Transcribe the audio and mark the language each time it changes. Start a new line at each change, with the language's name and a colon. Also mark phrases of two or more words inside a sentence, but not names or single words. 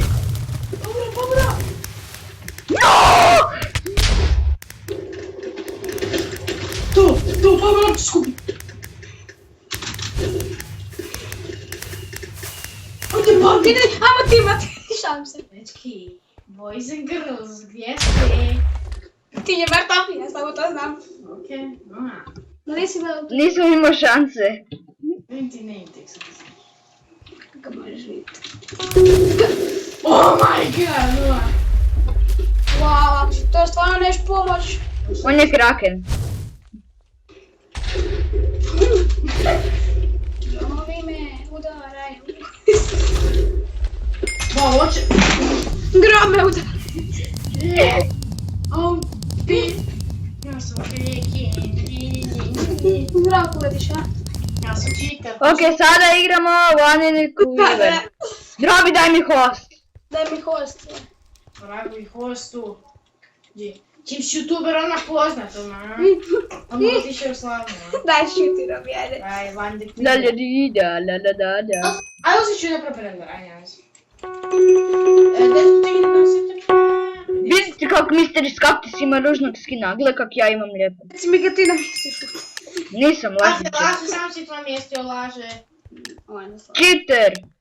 Croatian: Dobro! No! To, dobro, ti skupi. Ajde, babi! Ajmo ti imati, šalim se. Dečki,
English: boys and girls,
Croatian: gdje ste? Ti je mrtav, ja samo to znam. Okej, no. No nisi imao to. Nisam imao šanse. Niti ne tek sam. Kako možeš vidjeti?
English: Oh my god, no.
Croatian: Wow, ako si to stvarno neš pomoć. On je kraken. Gromovi me udaraju. Wow, hoće... Grom me udaraju. Oh, pi... Ja sam kreken. Zraku letiš, a? Ja sam čitav. Ok, sada igramo Vanini Kuiver. Drobi, daj mi host. Daj mi host. Pravi hostu. Čim si youtuber odmah poznat, ono. Odmah otišao u slavnu. Daj šuti Robi, ajde. Aj, Van de La la di da, la la da da. Ajde se ću da properam, aj, ja mislim. Gdje su ti nosite? Vidite kako Mr. Skaktis ima ružnog skina, gle kak ja imam lijepo. Reci mi ga ti namjestiš. Nisam lažničar. Laže, sam si tvoje mjesto laže. Ovo je naslov. Cheater!